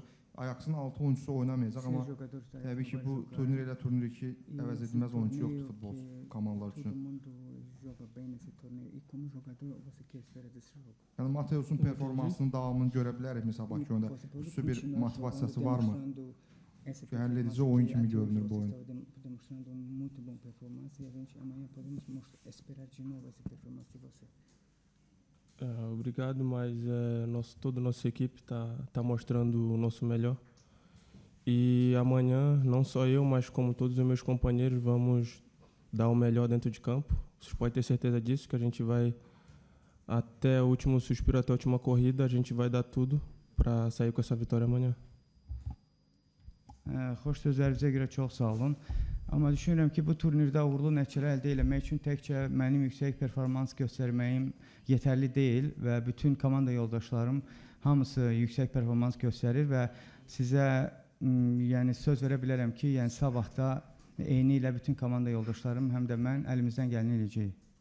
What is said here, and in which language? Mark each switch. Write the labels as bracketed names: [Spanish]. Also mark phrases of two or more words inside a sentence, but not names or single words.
[Azerbaijani] Ajax'ın 6 oyuncusu oynamayacaq, amma təbii ki, bu turnir elə turnir ki, əvəz edilməz oyuncu yoxdur futbol komandalar üçün. Yəni Mateus'un performansının davamını görə bilərikmi sabahki oyunda? Xüsusi bir motivasiyası varmı? Həll edici oyun kimi görünür bu oyun. [Portuguese] Obrigado, mas toda a nossa equipe está mostrando o nosso melhor. E amanhã, não só eu, mas como todos os meus companheiros, vamos dar o melhor dentro de campo. Vocês podem ter certeza disso, que a gente vai até o último suspiro, até a última corrida, a gente vai dar tudo para sair com essa vitória amanhã. [Azerbaijani] Xoş sözlərinizə görə çox sağ olun. Amma düşünürəm ki, bu turnirdə uğurlu nəticələr əldə etmək üçün təkcə mənim yüksək performans göstərməyim yetərli deyil və bütün komanda yoldaşlarım hamısı yüksək performans göstərir və sizə yəni söz verə bilərəm ki, yəni sabahda eyni ilə bütün komanda yoldaşlarım həm də mən əlimizdən gələni eləyəcəyik.